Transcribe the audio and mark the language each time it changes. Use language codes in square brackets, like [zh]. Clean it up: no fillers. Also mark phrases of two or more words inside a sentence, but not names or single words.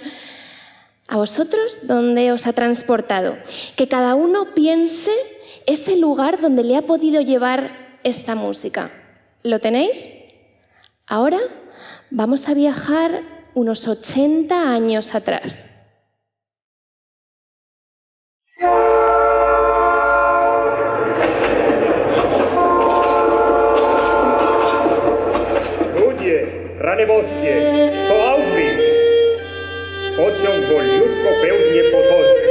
[es] ¿A vosotros dónde os ha transportado? Que cada uno piense ese lugar donde le ha podido llevar esta música. ¿Lo tenéis? Ahora vamos a viajar unos 80 años atrás. [pl] Rany boskie, to Auschwitz. Pociąg wolniutko pełznie po torze.